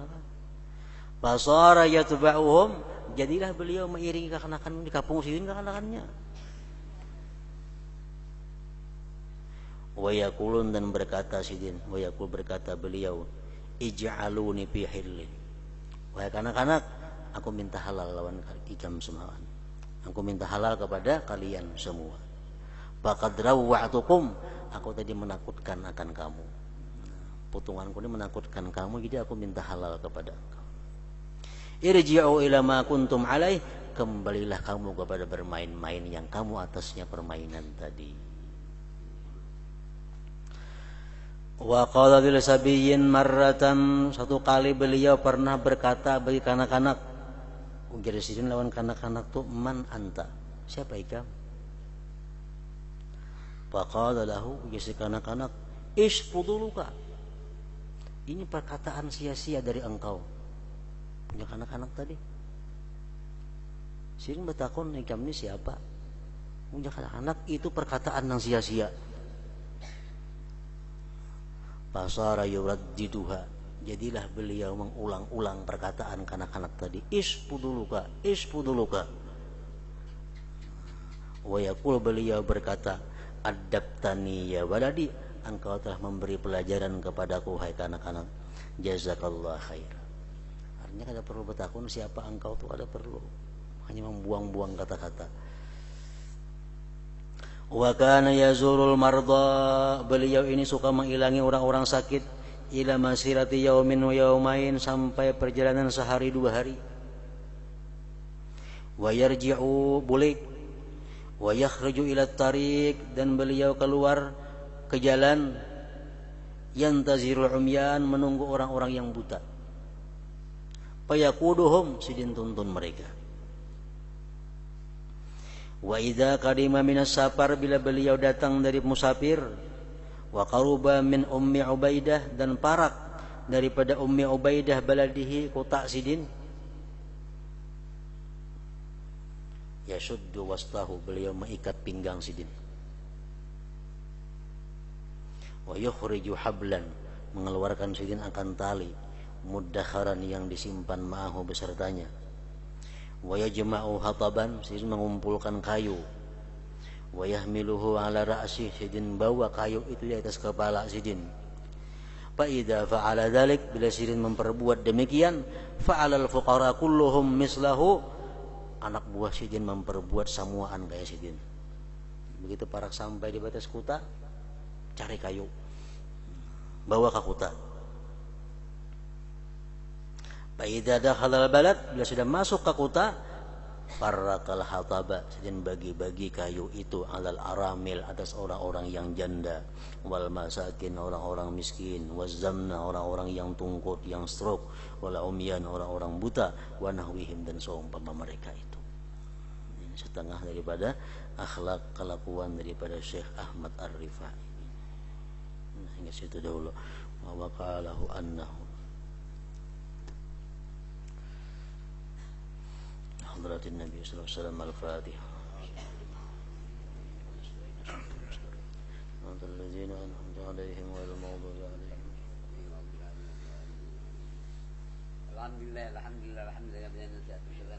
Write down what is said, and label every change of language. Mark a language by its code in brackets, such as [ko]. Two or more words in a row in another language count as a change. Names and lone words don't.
[ar] فصار يتبعهم, [bjn] jadilah beliau mengiringi kekanakan di kampung sidin kekanakannya. [ar] ويقولون, [bjn] dan berkata sidin, [ar] ويقول [bjn] berkata beliau, [ar] اجعلوني في حل. [bjn] Wahai kanak-kanak, aku minta halal lawan ikam semua. [id] Aku minta halal kepada kalian semua. [ar] فقد روعتكم, [id] aku tadi menakutkan akan kamu. Putunganku ini menakutkan kamu, jadi aku minta halal kepada engkau. [ar] ارجعوا إلى ما كنتم عليه, [id] kembalilah kamu kepada bermain-main yang kamu atasnya permainan tadi. [ar] وقال للصبيين مرة, [bjn] satu kali beliau pernah berkata bagi kanak-kanak, ujar sidin lawan kanak-kanak tuh, [ar] من أنت, [bjn] siapa ikam? [ar] فقال له, [bjn] ujar si kanak-kanak, isfuduluka, ini perkataan sia-sia dari engkau. [id] Punya kanak-kanak tadi. [bjn] Sidin bertakon, ikam ini siapa? [id] Punya kanak-kanak, itu perkataan yang sia-sia. [ar] فصار يرددها, [id] jadilah beliau mengulang-ulang perkataan kanak-kanak tadi. [ar] فضولك، فضولك. ويقول, [id] beliau berkata, [ar] أدبتني يا ولدي, [id] engkau telah memberi pelajaran kepadaku hai kanak-kanak. [ar] جزاك الله خير. [bjn] Artinya kada perlu bertakun siapa engkau tuh, kada perlu. [id] Hanya membuang-buang kata-kata. [ar] وكان يزور المرضى, [id] beliau ini suka mengilangi orang-orang sakit, [ar] إلى مسيرة يوم ويومين, [id] sampai perjalanan sehari dua hari. [ar] ويرجع bulik, ويخرج إلى طريق, [id] dan beliau keluar ke jalan, [ar] ينتظر العميان, [id] menunggu orang-orang yang buta. [bjn] Fayaquduhum, sidin tuntun mereka. [ar] وإذا قدم من السفر, [id] bila beliau datang dari musafir, [ar] وقرب من أم عبيدة, [bjn] dan parak daripada ummi Ubaidah baladihi, kota sidin, [ar] يشد وسطه, [bjn] beliau mengikat pinggang sidin. [ar] ويخرج حبلا, [bjn] mengeluarkan sidin akan tali, muddakharan, yang disimpan ma'ahu besertanya. [ar] ويجمع حطبا, [bjn] sidin mengumpulkan kayu. [ar] ويحمله على رأس, [bjn] sidin bawa kayu itu di atas kepala sidin. [ar] فإذا فعل ذلك, [bjn] bila sidin memperbuat demikian, [ar] فعل الفقراء كلهم مثله, [bjn] anak buah sidin memperbuat samuaan kayak sidin. Begitu parak sampai di batas kota, cari kayu, bawa ke kota. [ar] فإذا دخل البلد, [bjn] bila sudah masuk ke kota, [ar] فرق الحطب, [bjn] sidin bagi-bagi kayu itu, [ar] على الأرامل, [id] atas orang-orang yang janda, [ar] والمساكين, [id] orang-orang miskin, wazamna, orang-orang yang tungkut, yang stroke, [ar] والعميان, [id] orang-orang buta, [ar] ونحوهم, [id] dan seumpama mereka itu. Ini setengah daripada akhlak kelakuan daripada Syekh Ahmad Ar-Rifai. Nah, hingga situ dahulu. [ar] وواقله أنه حضرة النبي صلى الله عليه وسلم. Al-Fatihah. الذين أنعمت عليهم غير المغضوب عليهم. الحمد لله، الحمد لله، الحمد لله.